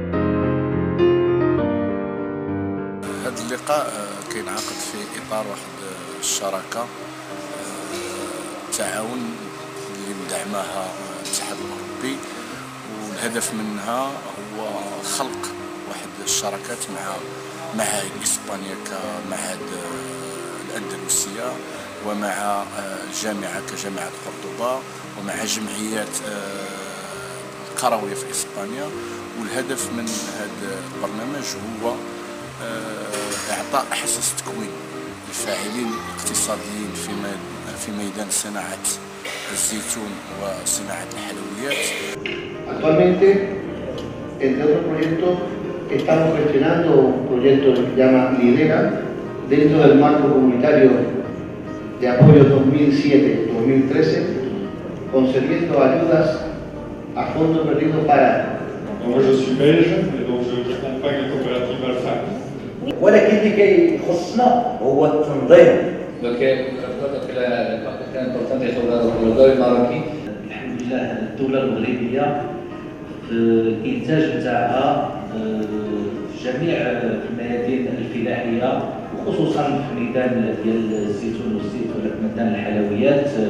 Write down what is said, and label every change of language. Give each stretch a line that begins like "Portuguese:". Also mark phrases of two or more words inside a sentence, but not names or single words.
Arabic: هذا اللقاء كينعقد في إطار واحد الشراكة تعاون اللي مدعمها الاتحاد الأوروبي، والهدف منها هو خلق واحد الشراكات مع معاهد إسبانيا كمعهد الأندلسية ومع الجامعة كجامعة قرطبة ومع جمعيات قروية في إسبانيا. والهدف من هذا البرنامج هو إعطاء حصص تكوين للفاعلين الاقتصاديين في ميدان صناعة الزيتون وصناعة الحلويات.
Spanish: Actualmente, entre otros proyectos, estamos gestionando un proyecto que se llama Lidera dentro del marco comunitario de apoyo 2007-2013, concediendo ayudas a fondo perdido para.
French: Moi je suis belge et donc j'accompagne la coopérative Alpha.
Arabic: ولكن اللي كيخصنا هو التنظيم. الحمد لله الدولة المغربية الإنتاج نتاعها جميع الميادين الفلاحية وخصوصا في ميدان ديال الزيتون والزيت ولا في ميدان الحلويات